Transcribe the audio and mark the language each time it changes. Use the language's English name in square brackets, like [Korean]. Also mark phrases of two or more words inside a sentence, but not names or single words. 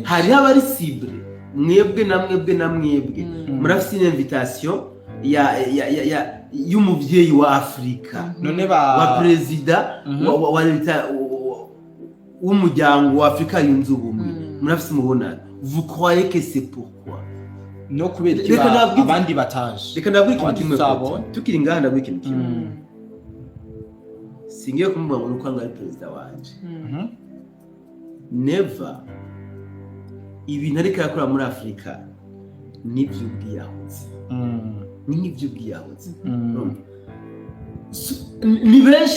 [Rundi] hari abari cible mwebwe na mwebwe murafite invitation ya y'umuvyeyi wa Afrika none wa president wa leta w'umuryango wa Afrika yunze ubumwe murafite mubonana [French] vous croyez que c'est pourquoi [Rundi] no kubera abandi bataje reka ndabwira ikintu kimwe tukiri ngaha ndabwira ikintu kimwe singiye kumubwira ngo nuko ari president wanje never ibintu ariko yakora muri Afrika n'ivy'ubwiyahuzi ni benshi